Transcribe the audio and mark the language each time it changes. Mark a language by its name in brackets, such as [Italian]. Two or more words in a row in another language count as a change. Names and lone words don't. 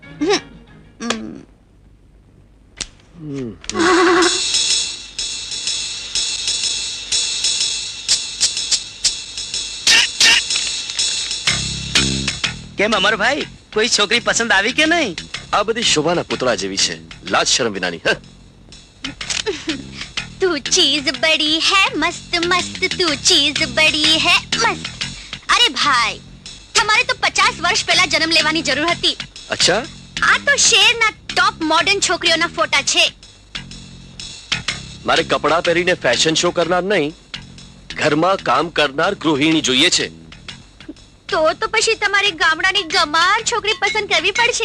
[Gujarati] કેમ અમર ભાઈ, કોઈ છોકરી પસંદ આવી કે નહીં? આ બધી શોભાના પુતળા જેવી છે, લાજ શરમ વિનાની. [Hindi] तू चीज बड़ी है मस्त मस्त तू चीज बड़ी है मस्त. अरे भाई [Gujarati] તમારે તો 50 વર્ષ પહેલા જન્મ લેવાની જરૂર હતી. અચ્છા, આ તો શહેરના ટોપ મોડર્ન છોકરીઓના ફોટા છે. મારે કપડાં પહેરીને ફેશન શો કરનાર નહીં, ઘરમાં કામ કરનાર ગૃહિણી જોઈએ છે. તો પછી તમારે ગામડાની ગમાર છોકરી પસંદ કરવી પડશે.